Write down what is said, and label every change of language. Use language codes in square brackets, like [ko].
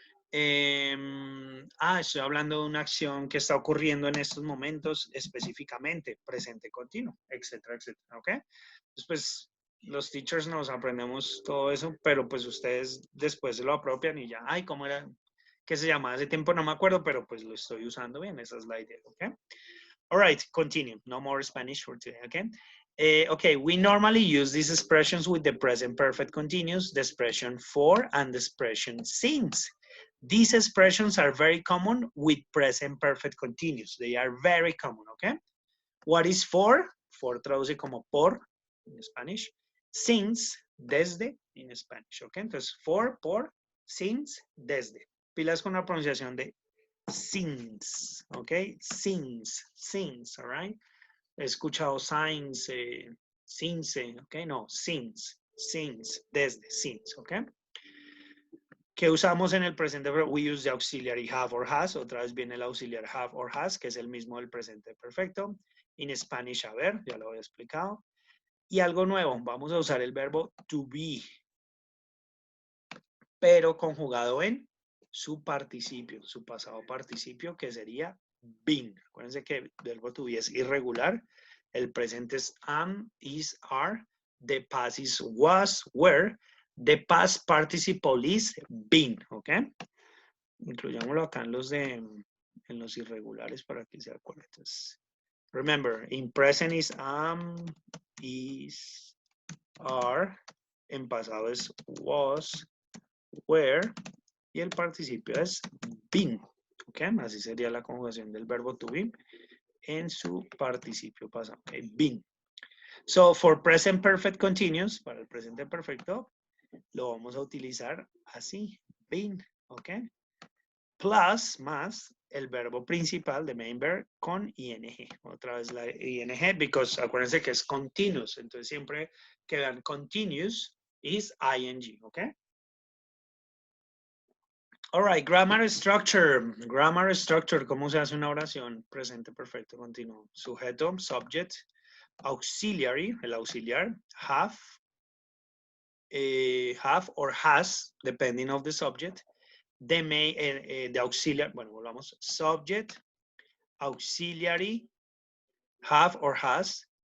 [es] Estoy hablando de una acción que está ocurriendo en estos momentos específicamente, presente continuo, etcétera, etcétera, ¿ok? Entonces, pues, los teachers nos aprendemos todo eso, pero pues ustedes después se lo apropian y ya, ¿cómo era? ¿Qué se llamaba hace tiempo? No me acuerdo, pero pues lo estoy usando bien, esa es la idea, ¿ok? [en] All right, continue. No more Spanish for today, okay? Okay, we normally use these expressions with the present perfect continuous, the expression for, and the expression since. These expressions are very common with present perfect continuous. They are very common, okay? What is for? [es] For traduce como por en Spanish. Since, desde en Spanish, okay? Entonces, for, por, since, desde. Pilas con la pronunciación de since, okay? [en] Since, all right? [es] He escuchado [en] signs, since, okay? [es] No, since, desde, since, okay? ¿Qué usamos en el presente? [en] We use the auxiliary have or has. [es] Otra vez viene el auxiliar have or has, que es el mismo del presente perfecto. [en] In Spanish, [es] a ver, ya lo había explicado. Y algo nuevo, vamos a usar el verbo to be, pero conjugado en su participio, su pasado participio, que sería been. Acuérdense que el verbo to be es irregular. El presente es am, is, are. [en] The past is was, were. The past participle is been, ¿ok? [es] Incluyámoslo acá en los irregulares para que se acuerden. [en] Entonces, remember, in present is am, is, are. [es] En pasado es was, were. Y el participio es been. ¿Ok? Así sería la conjugación del verbo to be en su participio pasado. Been. [en] So, for present perfect continuous, [es] para el presente perfecto, lo vamos a utilizar así, been, ¿ok? Plus, más, el verbo principal de main verb con ing. Otra vez la ing, because acuérdense que es continuous, entonces siempre que vean continuous is ing, ¿ok? [en] All right, grammar structure. [es] Grammar structure, ¿cómo se hace una oración? Presente perfecto continuo. Sujeto, subject, auxiliary, el auxiliar, have or has, [en] depending of the subject. The auxiliary, [es] bueno, volvamos. [en] Subject, auxiliary, have or has.